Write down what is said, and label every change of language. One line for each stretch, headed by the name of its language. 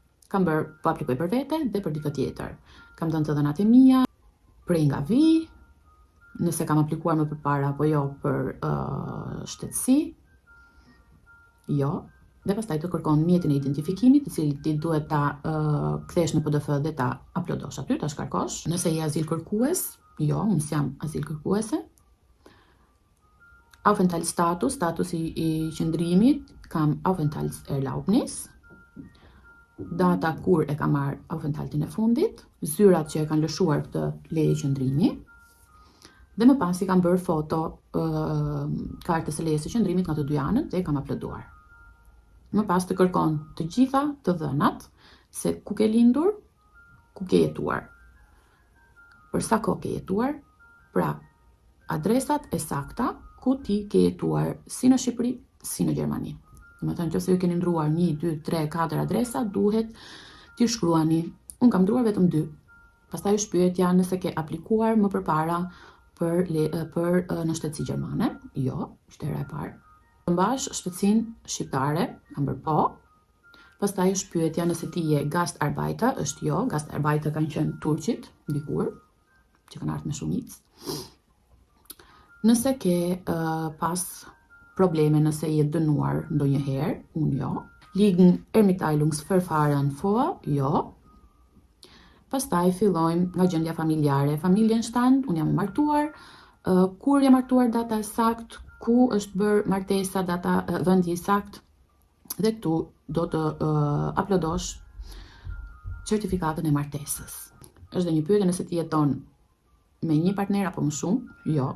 Albanian: Kam bërë po aplikoj për vete dhe për dikë tjetër. Kam dhënë të dhënat e mia, prej nga vi, nëse kam aplikuar më përpara apo jo për shtetësi, jo, dhe pastaj të kërkon mjetin e identifikimit, i cili ti duhet ta kthesh në PDF dhe ta uploadosh aty, ta shkarkosh. Nëse je azil kërkues, jo, unë s'jam azil kërkuese. Aufenthaltsstatus, statusi i qëndrimit, kam Aufenthaltserlaubnis. Data kur e kam marrë Aufenthaltin e fundit, zyrat që e kanë lëshuar këtë leje qëndrimi, dhe më pas i kam bërë foto kartës së lejes së qëndrimit nga të dy anët dhe e kam uploaduar. Më pas të kërkon të gjitha të dhënat, se ku ke lindur, ku ke jetuar, për sa kohë ke jetuar, pra adresat e sakta ku ti ke jetuar si në Shqipëri, si në Gjermani. Më thënë që se ju keni ndruar 1, 2, 3, 4 adresa, duhet t'i shkruani. Unë kam ndruar vetëm 2. Pastaj është pyetja nëse ke aplikuar më përpara për në shtetësi gjermane. Jo, është hera e parë. Të mbash shtetësinë shqiptare, kam bërë po. Pastaj është pyetja nëse ti je Gastarbeiter, është jo, Gastarbeiter kanë qenë turqit, dikur, që kanë ardhur me shumicë. Nëse ke pas probleme, nëse je dënuar ndonjëherë, unë jo.
German: Liegen Ermitteilungsverfahren vor, jo.
Albanian: Pastaj fillojmë nga gjendja familjare. Familienstand, unë jam martuar, kur jam martuar, data e sakt, ku është bërë martesa, data, vendi i sakt, dhe këtu do të uploadosh certifikatën e martesës. Është dhe një pyetje nëse ti jeton me një partner apo më shumë, jo.